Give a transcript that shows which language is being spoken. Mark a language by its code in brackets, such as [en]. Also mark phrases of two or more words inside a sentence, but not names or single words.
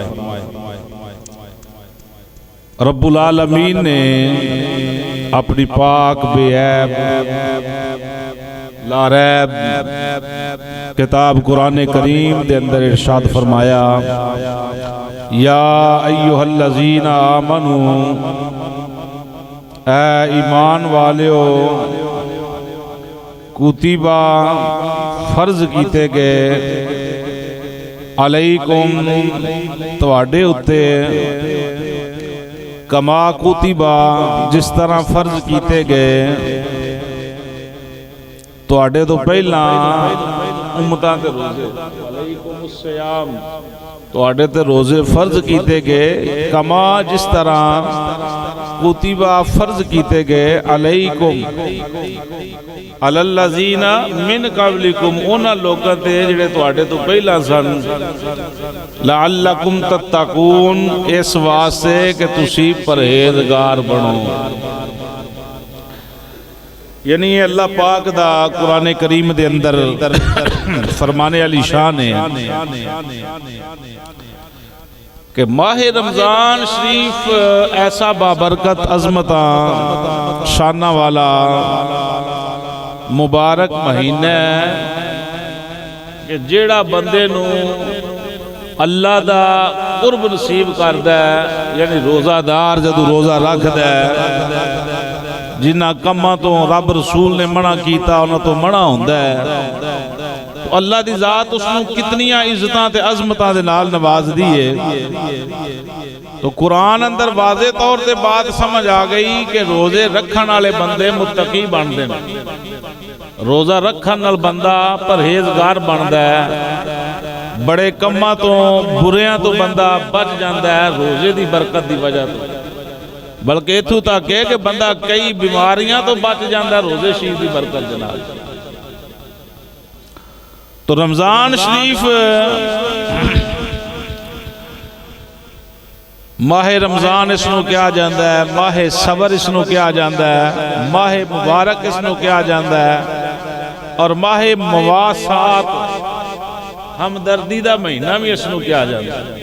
[pa] رب العالمین نے اپنی پاک بے عیب لا ریب کتاب قرآن کریم دے اندر ارشاد فرمایا [ar] یا ایہا الذین آمنو [pa] اے ایمان والیو کتبہ فرض کیتے گئے علیکم تواڈے اتے [ar] کما کتبہ [pa] جس طرح فرض کیتے گئے تواڈے تو پہلا امتاں تے روزے [ar] علیکم الصیام [pa] تواڈے تے روزے فرض کیتے گئے کما جس طرح کتبہ فرض کیتے گئے [ar] علیکم علی الذین من قبلکم [pa] اونا لوکاں تے جڑے تواڈے تو پہلا سن [ar] لعلکم تتقون [pa] اس واسطے کہ تسی پرہیزگار بنو۔ یعنی اللہ پاک دا قرآن کریم دے اندر فرمانے علی شان ہے کہ ماہ رمضان شریف ایسا بابرکت عظمتاں شانہ والا مبارک مہینہ ہے کہ جیڑا بندے نو اللہ دا قرب نصیب کردا ہے یعنی روزہ دار جدو روزہ رکھدا ہے جنہ کماں تو رب رسول نے منع کیتا انہاں تو منع ہوندا ہے تو اللہ دی ذات اس نو کتنیاں عزتاں تے عظمتاں دے نال نواز دیئے۔ تو قرآن اندر واضح طور تے بات سمجھ آ گئی کہ روزے رکھن والے بندے متقی بندے روزہ رکھن نال بندہ پرہیزگار بندا ہے بڑے کماں تو بریاں تو بندہ بچ جاندا ہے روزے دی برکت دی وجہ تو بلکہ اتھو تک ہے کہ بندہ کئی بیماریاں تو بچ جاندا ہے روزے شریف دی برکت دے نال۔ تو رمضان شریف ماہ رمضان اس نو کیا جاندا ہے ماہ صبر اس نو کیا جاندا ہے ماہ مبارک اس نو کیا جاندا ہے اور ماہ مواسات ہمدردی دا مہینہ بھی اس نو کیا جاندا ہے۔